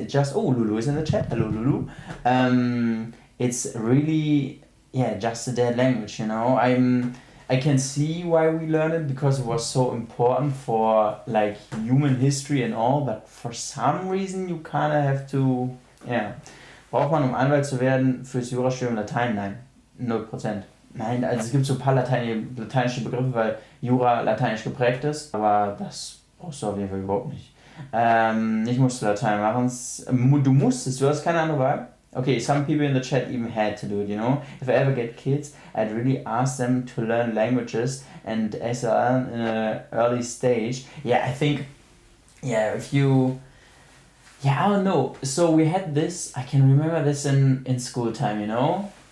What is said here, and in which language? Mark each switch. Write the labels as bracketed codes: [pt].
[en] It just, oh, Lulu is in the chat. Hello, Lulu. It's really, yeah, just a dead language, you know. I can see why we learned it, because it was so important for like human history and all, but for some reason you kind of have to, yeah. [de] Braucht man, um Anwalt zu werden, fürs Jurastudium Latein? Nein, 0%. Nein, also es gibt so ein paar lateinische Begriffe, weil Jura lateinisch geprägt ist, aber das brauchst du auf jeden Fall überhaupt nicht. Ich musste Latein machen. Du hast keine andere Wahl? [en] Okay, some people in the chat even had to do it, you know. If I ever get kids, I'd really ask them to learn languages, and as well in an early stage. Yeah, I think, yeah, if you, yeah, I don't know. So we had this, I can remember this in school time, you know.